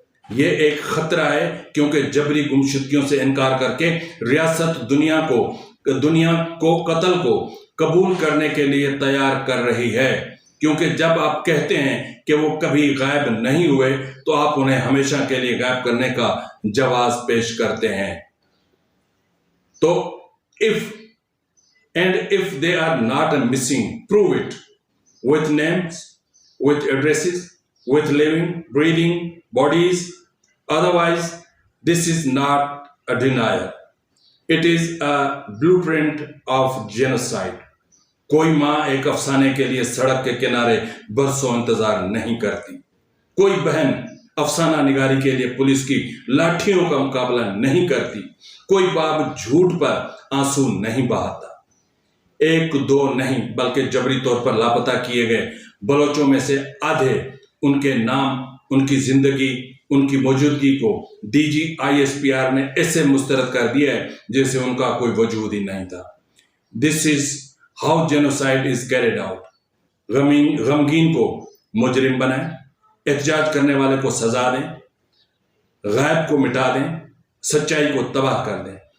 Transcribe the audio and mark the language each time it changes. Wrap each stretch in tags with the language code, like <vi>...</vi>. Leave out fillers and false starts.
<ur>یہ ایک خطرہ ہے کیونکہ جبری گمشدگیوں سے انکار کر کے ریاست دنیا کو قتل کو قبول کرنے کے لیے تیار کر رہی ہے. کیونکہ جب آپ کہتے ہیں کہ وہ کبھی غائب نہیں ہوئے تو آپ انہیں ہمیشہ کے لیے غائب کرنے کا جواز پیش کرتے ہیں.</ur> <en>تو if they are not missing, prove it with names, with addresses, with living, breathing bodies. Otherwise, this is not a denial. It is a blueprint of genocide.</en> <ur>کوئی ماں ایک افسانے کے لیے سڑک کے کنارے برسوں انتظار نہیں کرتی. کوئی بہن افسانہ نگاری کے لیے پولیس کی لاٹھیوں کا مقابلہ نہیں کرتی. کوئی باپ جھوٹ پر آنسو نہیں بہاتا. ایک دو نہیں بلکہ جبری طور پر لاپتہ کیے گئے بلوچوں میں سے آدھے، ان کے نام، ان کی زندگی، ان کی موجودگی کو D جی I S P R نے ایسے مسترد کر دیا ہے جیسے ان کا کوئی وجود ہی نہیں تھا.</ur> <en>This is how genocide is carried out.</en> <ur>غمگین کو مجرم بنائیں، احتجاج کرنے والے کو سزا دیں، غائب کو مٹا دیں، سچائی کو تباہ کر دیں.</ur>